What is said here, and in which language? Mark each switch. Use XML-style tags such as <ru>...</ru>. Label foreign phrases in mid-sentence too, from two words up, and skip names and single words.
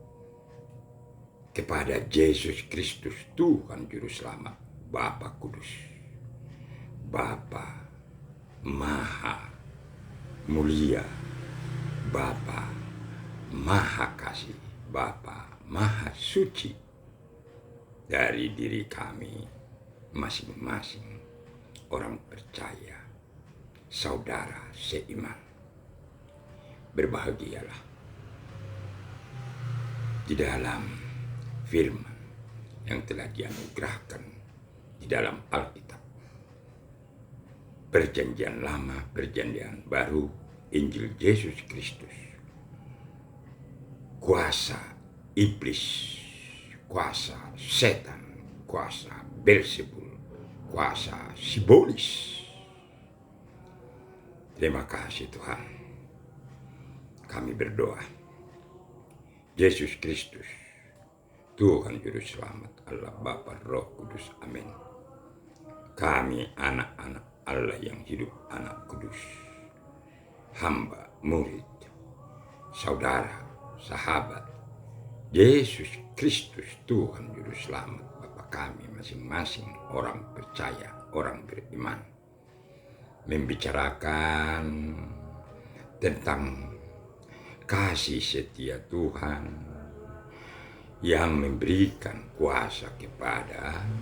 <id>kepada Yesus Kristus, Tuhan Juru Selamat, Bapa Kudus, Bapa Maha Mulia, Bapa Maha Kasih, Bapa Maha Suci dari diri kami masing-masing orang percaya, saudara seiman. Berbahagialah di dalam firman yang telah dianugerahkan di dalam Alkitab. Perjanjian lama, perjanjian baru, Injil Yesus Kristus. Kuasa iblis, kuasa setan, kuasa Beelzebul, kuasa sibolis. Terima kasih Tuhan. Kami berdoa. Yesus Kristus, Tuhan Juru Selamat, Allah Bapa Roh Kudus. Amin. Kami anak-anak Allah yang hidup, anak kudus, hamba, murid, saudara, sahabat Yesus Kristus, Tuhan Juru Selamat, Bapa kami masing-masing orang percaya, orang beriman, membicarakan tentang kasih setia Tuhan yang memberikan kuasa kepada</id>